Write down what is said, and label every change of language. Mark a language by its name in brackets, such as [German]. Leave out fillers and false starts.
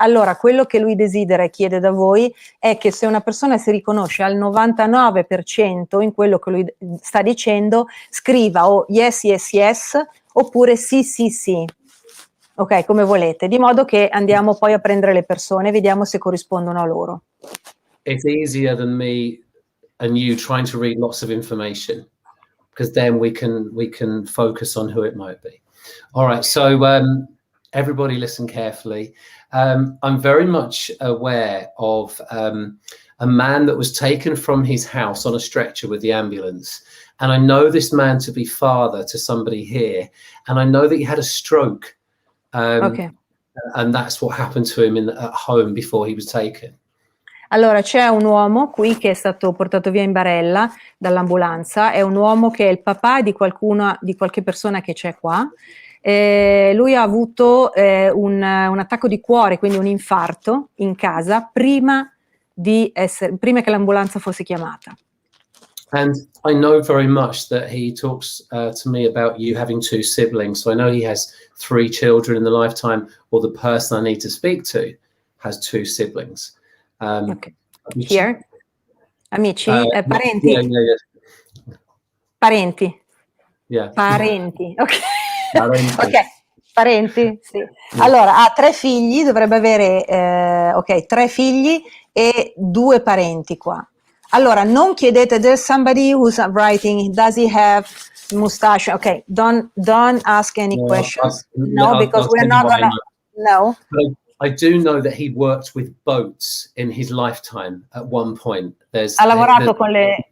[Italian] Allora, quello che lui desidera e chiede da voi è che se una persona si riconosce al 99% in quello che lui sta dicendo, scriva o [English] yes, yes, yes, [Italian] oppure sì, sì, sì. Ok, come volete, di modo che andiamo poi a prendere le persone, vediamo se corrispondono a loro. [English] It's easier than me and you trying to read lots of information, because then we can focus on who it might be. All right, so everybody listen carefully. I'm very much aware of a man that was taken from his house on a stretcher with the ambulance. And I know this man to be father to somebody here. And I know that he had a stroke. Okay. And that's what happened to him at home before he was taken. [Italian] Allora, c'è un uomo qui che è stato portato via in barella dall'ambulanza, è un uomo che è il papà di qualche persona che c'è qua. Lui ha avuto un attacco di cuore, quindi un infarto in casa prima che l'ambulanza fosse chiamata. [English] And I know very much that he talks to me about you having 2 siblings. So I know he has 3 children in the lifetime, or the person I need to speak to has 2 siblings. Okay. Here? [Italian] Amici? Parenti? [English] Yeah. [Italian] Parenti? [English] Yeah. [Italian] Parenti, ok. Parenti. Ok, parenti, sì. Allora, ha 3 figli, dovrebbe avere, 3 figli e 2 parenti qua. Allora, non chiedete, [English] there's somebody who's writing, does he have mustache? Ok, don't ask any questions. No, because we're not gonna, no. I do know that he worked with boats in his lifetime at one point. [Italian] Ha lavorato con le